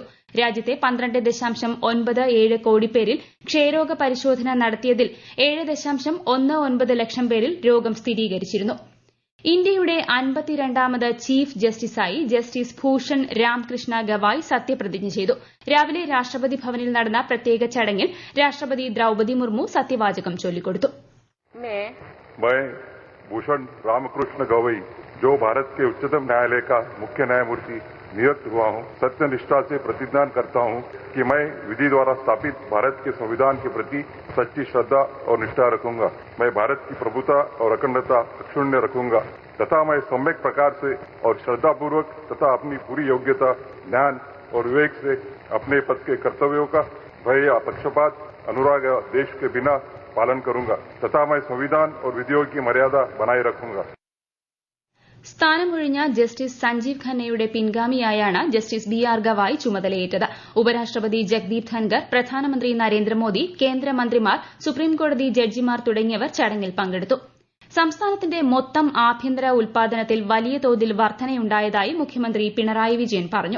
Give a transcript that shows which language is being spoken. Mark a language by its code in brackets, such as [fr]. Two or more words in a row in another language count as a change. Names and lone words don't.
[ml] രാജ്യത്തെ 12.97 കോടി പേരിൽ ക്ഷയരോഗ പരിശോധന നടത്തിയതിൽ 7.19 ലക്ഷം പേരിൽ രോഗം സ്ഥിരീകരിച്ചിരുന്നു. ഇന്ത്യയുടെ 52ാമത് ചീഫ് ജസ്റ്റിസായി ജസ്റ്റിസ് ഭൂഷൺ രാംകൃഷ്ണ ഗവായ് സത്യപ്രതിജ്ഞ ചെയ്തു. രാവിലെ രാഷ്ട്രപതി ഭവനിൽ നടന്ന പ്രത്യേക ചടങ്ങിൽ രാഷ്ട്രപതി ദ്രൌപദി മുർമു സത്യവാചകം ചൊല്ലിക്കൊടുത്തു. [hi] भूषण रामकृष्ण गवई जो भारत के उच्चतम न्यायालय का मुख्य न्यायमूर्ति नियुक्त हुआ हूं, सत्यनिष्ठा से प्रतिज्ञा करता हूं कि मैं विधि द्वारा स्थापित भारत के संविधान के प्रति सच्ची श्रद्धा और निष्ठा रखूंगा. मैं भारत की प्रभुता और अखंडता अक्षुण्य रखूंगा तथा मैं सम्यक प्रकार से और श्रद्धापूर्वक तथा अपनी पूरी योग्यता, ज्ञान और विवेक से अपने पद के कर्तव्यों का भय या पक्षपात, अनुराग या देश के बिना पालन करूंगा तथा मैं संविधान और विधियों की मर्यादा बनाए रखूंगा. [ml] സ്ഥാനമൊഴിഞ്ഞ ജസ്റ്റിസ് സഞ്ജീവ് ഖന്നയുടെ പിൻഗാമിയായാണ് ജസ്റ്റിസ് ബി ആർ ഗവായ് ചുമതലയേറ്റത്. ഉപരാഷ്ട്രപതി ജഗ്ദീപ് ധൻകർ, പ്രധാനമന്ത്രി നരേന്ദ്രമോദി, കേന്ദ്രമന്ത്രിമാർ, സുപ്രീംകോടതി ജഡ്ജിമാർ തുടങ്ങിയവർ ചടങ്ങിൽ പങ്കെടുത്തു. സംസ്ഥാനത്തിന്റെ മൊത്തം ആഭ്യന്തര ഉൽപാദനത്തിൽ വലിയ തോതിൽ വർധനയുണ്ടായതായി മുഖ്യമന്ത്രി പിണറായി വിജയൻ പറഞ്ഞു.